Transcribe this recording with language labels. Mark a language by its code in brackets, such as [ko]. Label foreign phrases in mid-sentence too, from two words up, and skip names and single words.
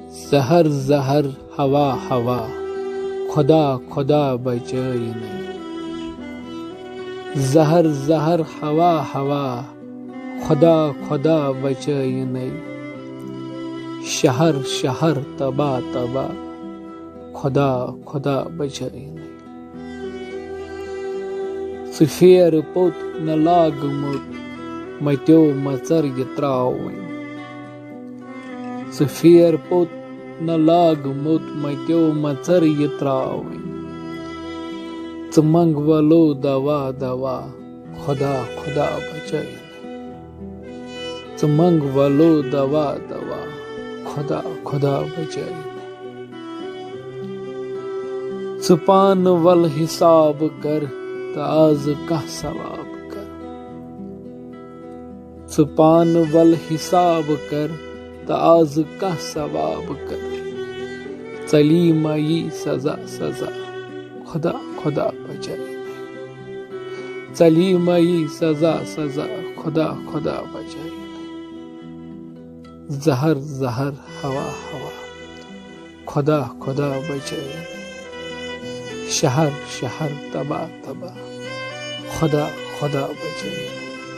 [ur] زہر زہر ہوا ہوا خدا خدا بچائی نہیں زہر زہر ہوا ہوا خدا خدا بچائی نہیں شہر شہر تباہ تباہ خدا خدا بچائی نہیں [ks] سُہ پھیرٕ پوٚت نہ لاگمُت مَتیو مَژر یہِ ترٛاوٕنۍ سُہ پھیرٕ پوٚت نہ لاگمُت مَتیو مَژر یہِ ترٛاوٕنۍ ژٕ منٛگ وَلو دوا دوا [ur] خدا خدا بچائی نہیں [ks] ژٕ منٛگ وَلو دوا دوا [ur] خدا خدا بچائی نہیں [ks] ژٕ پانہٕ وَل حِساب کر تہٕ آز کانٛہہ ثواب کر ژٕ پانہٕ وَل حِساب کر تہٕ آز کانٛہہ ثواب کر ژَلی ما یی سزا سزا [ur] خدا خدا بچائی نہیں [ks] ژَلی ما یی سزا سزا [ur] خدا خدا بچائی نہیں زہر زہر ہوا ہوا خدا خدا بچائی نہیں شہر شہر تباہ تباہ خدا خدا بچائی نہیں